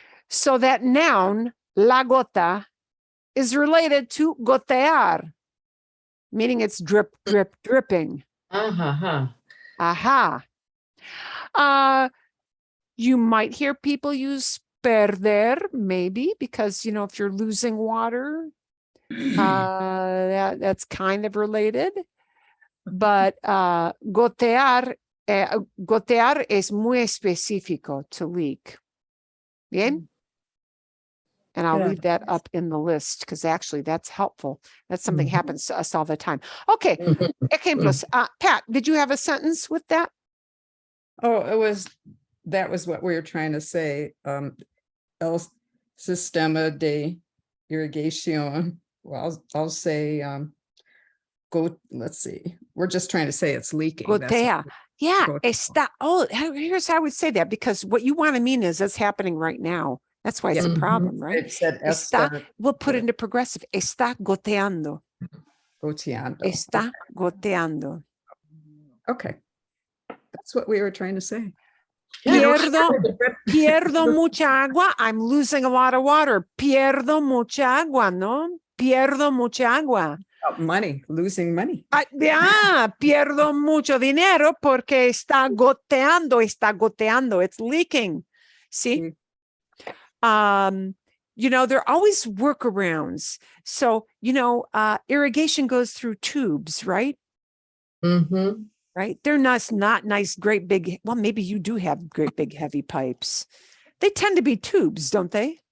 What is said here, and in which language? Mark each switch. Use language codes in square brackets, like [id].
[en] So that noun, la gota, is related to gotear, meaning it's drip, drip, dripping. Uh-huh. Aha. You might hear people use perder, maybe, because, you know, if you're losing water, that's kind of related. But [es] gotear es muy específico [en] to leak. [es] Bien? [en] And I'll Good. leave that up in the list because actually that's helpful. That's something happens to us all the time. Okay. [es] Ejemplos. [en] Pat, did you have a sentence with that? Oh, that was what we were trying to say. [es] El sistema de irrigación. [en] Well, I'll say, let's see. We're just trying to say it's leaking. That's [es] Gotea. [en] all. Yeah. [es] Gotea. Está. [en] Oh, here's how I would say that, because what you want to mean is it's happening right now. That's why it's a Yeah. problem, right? It said [es] Está, está [en] we'll put it into progressive. [es] Está goteando. goteando. Está goteando. [en] Okay. That's what we were trying to say. [es] Pierdo mucha agua. [en] I'm losing a lot of water. [es] Pierdo mucha agua, ¿no? Pierdo mucha agua. [en] Money, losing money. [es] Pierdo mucho dinero porque está goteando. [en] It's leaking. See? You know, there are always workarounds. So, you know, irrigation goes through tubes, right? Mm-hmm. Right? They're not nice, great big, well, maybe you do have great big heavy pipes. They tend to be tubes, don't they?